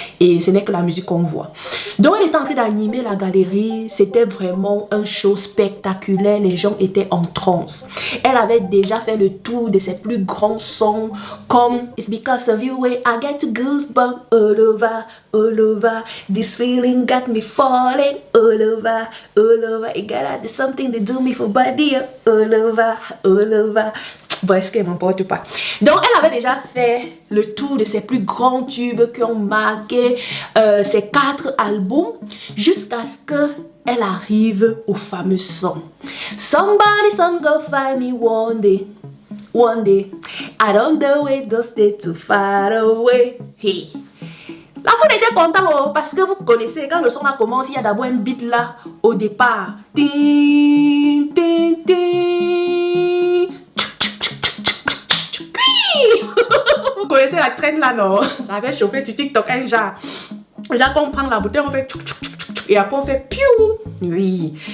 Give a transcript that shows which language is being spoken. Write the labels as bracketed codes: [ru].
[fr] Et ce n'est que la musique qu'on voit. Donc, elle était en train d'animer la galerie. C'était vraiment un show spectaculaire. Les gens étaient en transe. Elle avait déjà fait le tour de ses plus grands sons, comme [en] It's Because of You, I get goosebumps all over, [fr] all over. [en] This feeling got me falling all over, all over. It gotta do something to do me for body all over, all over. [fr] Bref, qu'elle m'emporte pas. Donc, elle avait déjà fait le tour de ses plus grands tubes qui ont marqué ses 4 albums jusqu'à ce qu'elle arrive au fameux son. [en] Somebody's gonna find me one day. One day. I don't know it, don't stay too far away. Hey. [fr] La foule était contente parce que vous connaissez, quand le son a commencé, il y a d'abord un beat là au départ. Ting, ting, ting. Vous connaissez la traîne là, non? Ça avait chauffé sur TikTok un genre. Genre qu'on prend la bouteille, on fait tchouk, tchouk, tchouk, tchouk, et après on fait piou. Oui.